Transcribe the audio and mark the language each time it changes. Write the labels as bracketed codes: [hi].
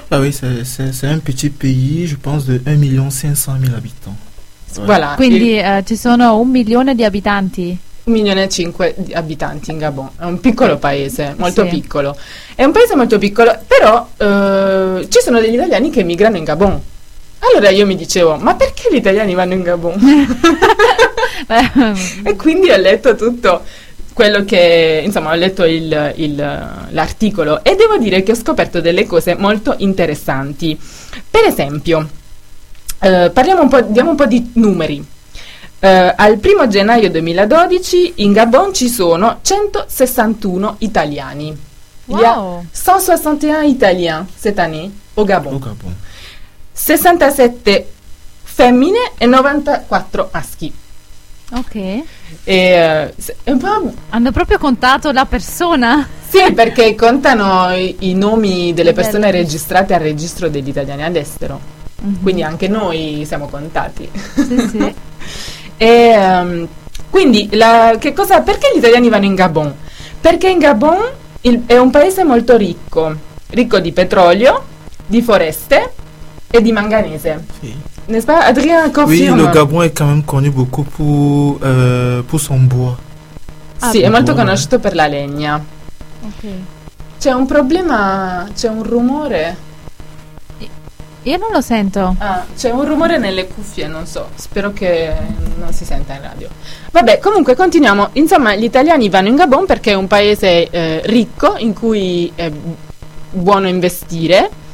[fr] Ah oui, c'est un petit pays, je pense, de 1 500 000 habitants. Voilà. [it] Quindi ci sono 1 milione di abitanti. 1,5 milioni di abitanti in Gabon. È un piccolo paese, molto sì. Piccolo. È un paese molto piccolo, però ci sono degli italiani che emigrano in Gabon. Allora io mi dicevo, ma perché gli italiani vanno in Gabon? E quindi ho letto tutto quello che... Insomma, ho letto l'articolo e devo dire che ho scoperto delle cose molto interessanti. Per esempio... parliamo un po', diamo un po' di numeri. Al 1 gennaio 2012 in Gabon ci sono 161 italiani. [fr] Wow. Il y a 161 italiani cette année au Gabon. Au Gabon. [it] 67 femmine e 94 maschi. Ok. E un po'... Hanno proprio contato la persona? Sì, perché contano i nomi delle persone registrate al registro degli italiani all'estero. Mm-hmm. Quindi anche noi siamo contati. Sì, sì. E, quindi, perché gli italiani vanno in Gabon? Perché in Gabon è un paese molto ricco. Ricco di petrolio, di foreste e di manganese. Sì. [fr] N'est-ce pas, Adrien, confirma? Oui, le Gabon è quand même connu beaucoup pour son bois. [it] Ah, sì, è molto conosciuto per la legna. Okay. C'è un problema, c'è un rumore... Io non lo sento. Ah, c'è un rumore nelle cuffie, non so. Spero che non si senta in radio. Vabbè, comunque continuiamo. Insomma, gli italiani vanno in Gabon perché è un paese ricco in cui è buono investire.